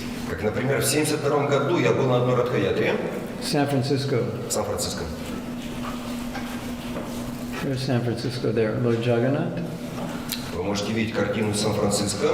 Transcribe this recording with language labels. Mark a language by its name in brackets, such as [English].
[Russian] Как, например, в 1972 году я был на одной Радха-ятре Сан-Франциско. в Сан-Франциско. [English] There's San Francisco there, Lord Jagannath. [Russian] Вы можете видеть картину Сан-Франциско.